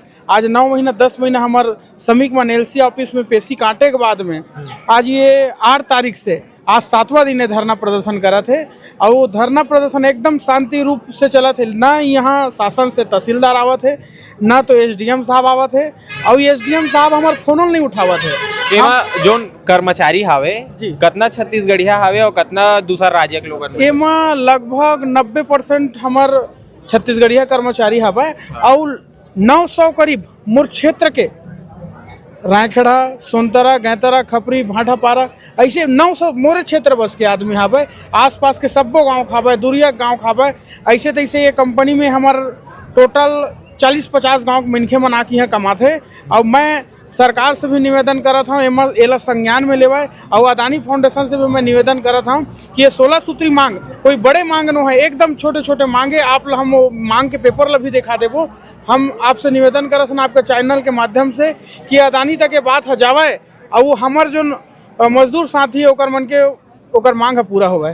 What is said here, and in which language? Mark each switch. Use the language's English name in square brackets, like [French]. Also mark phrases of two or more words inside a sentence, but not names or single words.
[Chhattisgarhi] आज 9 महीना 10 महीना हमार श्रमिक मन [English] LC office [Chhattisgarhi] में पेशी काटे के बाद में आज ये 8 तारीख से आज 7वां दिन धरना प्रदर्शन करा थे। और वो धरना प्रदर्शन एकदम शांति रूप से चला थे। ना यहाँ शासन से तहसीलदार आवत है, ना तो SDM साहब आवत है। और SDM साहब हमार फोन नहीं उठावत है। एमा जोन कर्मचारी हावे कितना छत्तीसगढ़िया हावे और कितना दूसरा राज्य के लोगन? एमा लगभग 90% हमार छत्तीसगढ़िया कर्मचारी हवे और 900 करीब मोर क्षेत्र के रायखेड़ा, सोनतरा, गैतरा, खपरी, भाटापारा ऐसे 900 मोरे क्षेत्र बस के आदमी हावे। आसपास के सब्बो गांव खावे, दूरिया गांव खावे। ऐसे तैसे ये कंपनी में हमार टोटल 40-50 गांव के मनखे मन आके यहाँ कमाथे। और मैं सरकार से भी निवेदन करत हूँ एला संज्ञान में लेवाए। और अदानी फाउंडेशन से भी मैं निवेदन करत हूँ कि ये 16 सूत्री मांग कोई बड़े मांग न है, एकदम छोटे छोटे मांगे। आप हम मांग के पेपर ला भी दिखा देवो। हम आपसे निवेदन करत हन आपके चैनल के माध्यम से कि अदानी तक के बात हजावे और वो हमार जो मजदूर साथी है ओकर मन के ओकर मांग पूरा होवे।